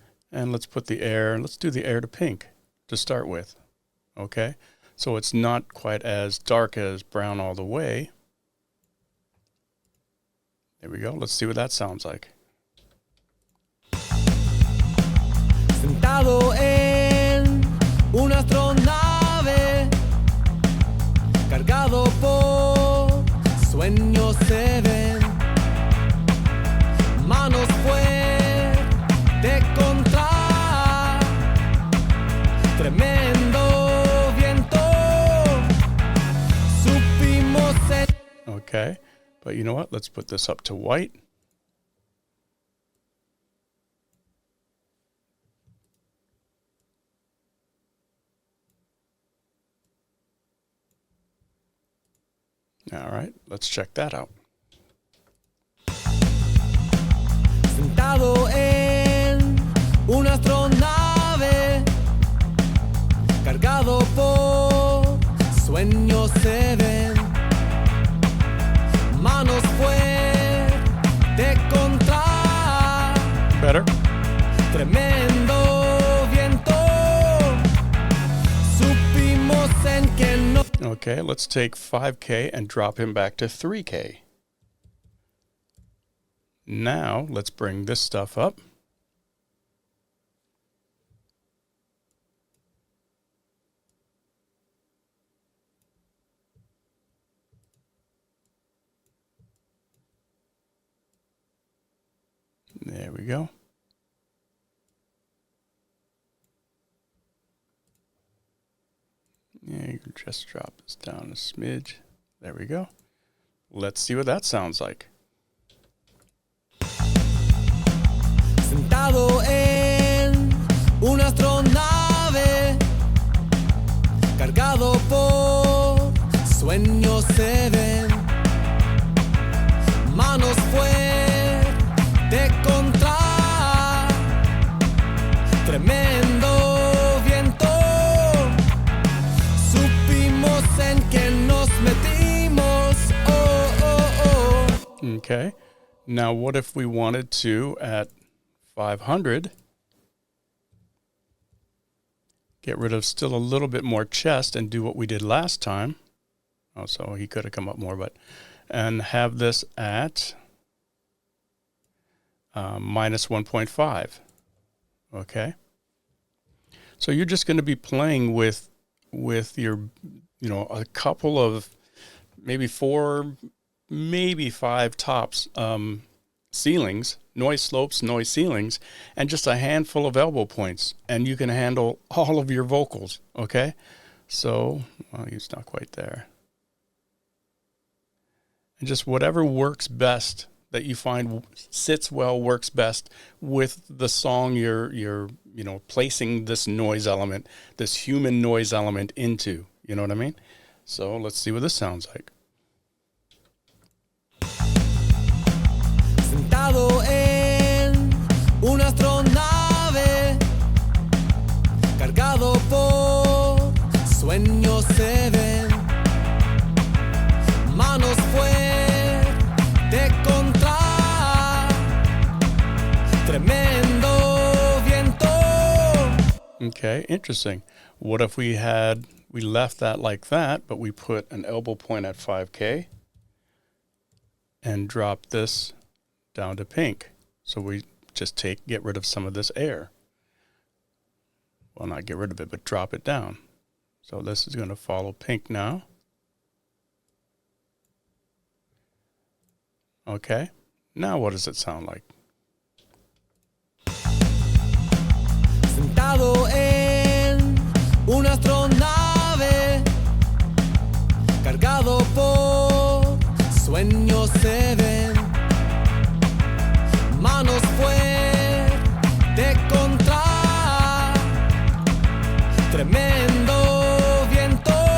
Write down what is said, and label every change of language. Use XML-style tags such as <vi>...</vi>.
<en>And let's put the air, let's do the air to pink to start with, okay? So it's not quite as dark as brown all the way. There we go, let's see what that sounds like.</en> <es>Sentado en una astronave, cargado por sueños se ven, manos fuertes contra tremendo viento, supimos en.</es> <en>Okay, but you know what? Let's put this up to white. All right, let's check that out.</en> <es>Sentado en una astronave, cargado por sueños se ven, manos fuertes contra.</es> <en>Better.</en> <es>Tremendo viento, supimos en que no.</es> <en>Okay, let's take 5K and drop him back to 3K. Now, let's bring this stuff up. There we go. Yeah, you can just drop this down a smidge. There we go. Let's see what that sounds like.</en> <es>Sentado en una astronave, cargado por sueños se ven, manos fuertes contra tremendo viento, supimos en que nos metimos. Oh, oh, oh.</es> <en>Okay. Now, what if we wanted to, at 500, get rid of still a little bit more chest and do what we did last time? Oh, so he could have come up more, but, and have this at minus 1.5. Okay. So you're just going to be playing with your, a couple of maybe 4, maybe 5 tops, ceilings, noise slopes, noise ceilings, and just a handful of elbow points, and you can handle all of your vocals. Okay. So, well, he's not quite there. And just whatever works best that you find sits well, works best with the song you're placing this noise element, this human noise element into. You know what I mean? So let's see what this sounds like.</en> <es>Sentado en una astronave, cargado por sueños se ven, manos fuerte contra tremendo viento.</es> <en>Okay, interesting. What if we left that like that, but we put an elbow point at 5K and drop this down to pink? So we just get rid of some of this air. Well, not get rid of it, but drop it down. So this is going to follow pink now. Okay. Now what does it sound like?</en> <es>Sentado en una astronave, cargado por sueños se ven, manos fuerte contra tremendo viento.</es>